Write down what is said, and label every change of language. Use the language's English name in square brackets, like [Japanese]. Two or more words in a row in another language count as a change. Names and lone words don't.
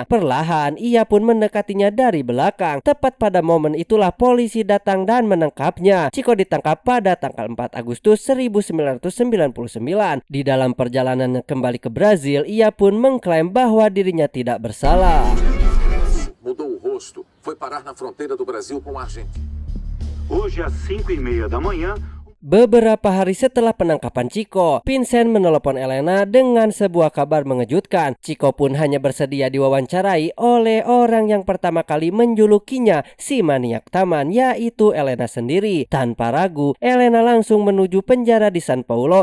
[Indonesian] Perlahan ia pun mendekatinya dari belakang. Tepat pada momen itulah polisi datang dan menangkapnya. Chico ditangkap pada tanggal 4 Agustus 1999. Di dalam perjalanannya kembali ke Brazil, ia pun mengklaim bahwa dirinya tidak bersalah. [Portuguese] Mudou o rosto, foi parar na fronteira do Brasil com a Argentina. Hoje às 5:30 da manhã, [Indonesian] Beberapa hari setelah penangkapan Chico, Vincent menelepon Elena dengan sebuah kabar mengejutkan. Chico pun hanya bersedia diwawancarai oleh orang yang pertama kali menjulukinya si maniak taman, yaitu Elena sendiri. Tanpa ragu, Elena langsung menuju penjara di San Paulo.